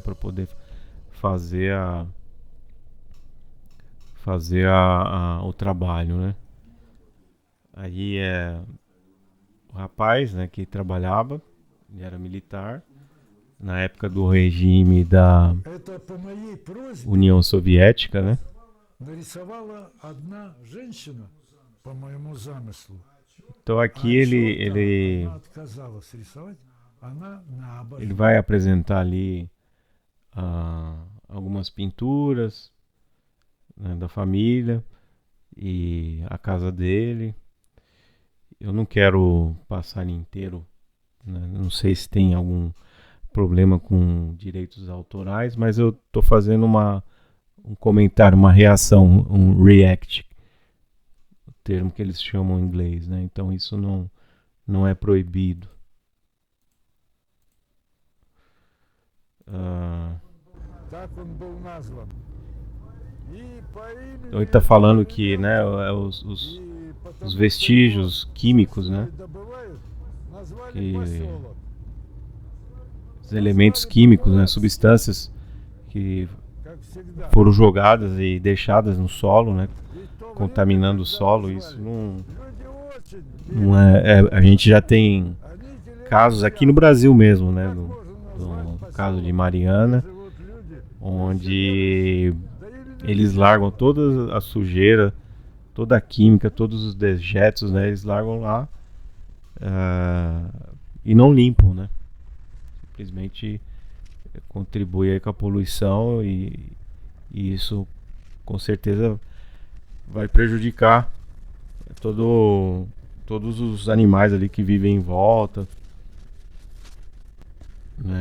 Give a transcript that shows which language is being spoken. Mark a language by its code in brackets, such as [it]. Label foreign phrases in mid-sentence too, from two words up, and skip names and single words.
[pt] Para poder fazer o trabalho, né? Aí o rapaz, né, que trabalhava, ele era militar na época do regime da [ru] Это по моей просьбе [pt] União Soviética, né? [ru] нарисовала одна женщина по моему замыслу. [pt] Então aqui [ru] А [pt] ele, [ru] черта [pt] ele, [ru] она отказалась рисовать, она [pt] ele [ru] набожна. [pt] vai apresentar ali algumas pinturas, né, da família e a casa dele. Eu não quero passar ele inteiro, né? Não sei se tem algum problema com direitos autorais, mas eu estou fazendo um comentário, uma reação, um react, o termo que eles chamam em inglês, né? Então isso não é proibido. Ah, [ru] Так он был назван. И по [pt] então ele [ru] имени [pt] está [ru] этого [pt] falando que, né, [ru] элемента, и [pt] os [ru] потому что его [pt] vestígios químicos, né, [ru] сырье добывают, назвали [pt] que [ru] поселок. [pt] os elementos [ru] Назвали [pt] químicos, né, [ru] по-дурацки, [pt] substâncias que [ru] как всегда. [pt] foram jogadas e deixadas no solo, né, [ru] Ведь в то время, [pt] contaminando o [ru] когда [pt] solo, isso [ru] назвали, люди очень [pt] não [ru] бедные [pt] a [ru] были. [pt] gente já tem [ru] Они [pt] casos aqui no [ru] телепенят. [pt] Brasil mesmo, né, [ru] Как можно назвать [pt] do caso de [ru] поселок, где [pt] Mariana, [ru] живут люди, [pt] onde [ru] пенсионеры, да или [pt] eles [ru] люди [pt] largam [ru] бедные. [pt] toda a sujeira, toda a química, todos os dejetos, né, eles largam lá, ah, e não limpam, né, simplesmente contribui aí com a poluição e isso com certeza vai prejudicar todo, todos os animais ali que vivem em volta, né?